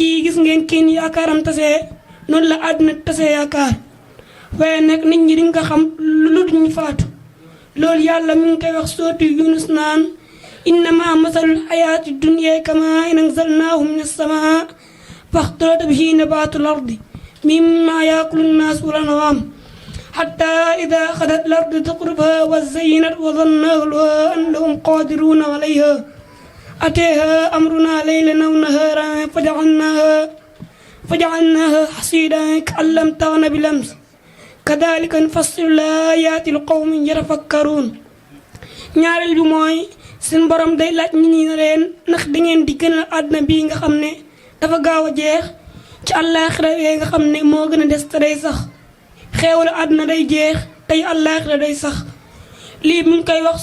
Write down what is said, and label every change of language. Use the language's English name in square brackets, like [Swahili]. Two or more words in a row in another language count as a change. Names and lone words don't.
[Wolof] yi gis ngeen kiin yaakaaram tasee noonu la àdduna tasee yaakaar waaye nag nit ñi diñ ko xam lu duñu faatu loolu yàlla mi ngi koy wax sootu Yunus naan [Arabic] إنما مثل الحياة الدنيا كماء أنزلناه من السماء فاختلط به نبات الأرض مما يأكل الناس والأنعام حتى إذا أخذت الأرض زخرفها وزينت وظن أهلها أنهم قادرون عليها أتيها أمرنا ليلا أو نهارا فجعلناها حصيدا كأن لم تغن بالأمس كذلك نفصل الآيات لقوم يتفكرون [Wolof] ñaareel bi mooy seen borom day laaj nit ñi ne leen ndax da ngeen di gënal àdduna bii nga xam ne dafa gaaw a jeex ci àllaaxira yee nga xam ne moo gën a des te day sax xeewal àdduna day jeex tey àllaaxira day sax lii mu ngi koy wax